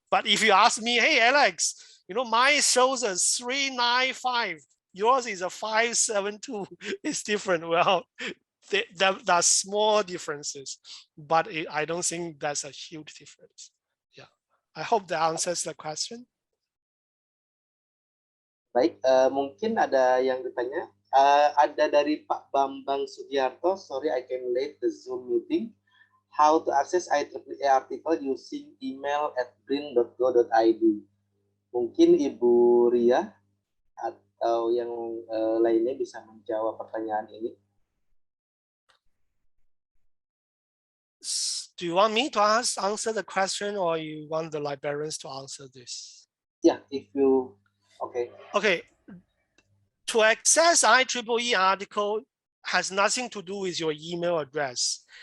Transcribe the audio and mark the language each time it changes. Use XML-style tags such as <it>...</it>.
<en>But if you ask me, hey, Alex, you know, mine shows a 395, yours is a 572, it's different. Well, there are small differences, but I don't think that's a huge difference. Yeah, I hope that answers the question.</en> <id>Baik, mungkin ada yang ditanya. Ada dari Pak Bambang Sugiarto,</id> <en>sorry I came late the Zoom meeting. How to access IEEE article using email at brin.go.id.</en> <id>Mungkin Ibu Ria atau yang lainnya bisa menjawab pertanyaan ini.</id> <en>Do you want me to answer the question, or you want the librarians to answer this? Yeah, if you, okay. Okay. To access IEEE article has nothing to do with your email address.</en>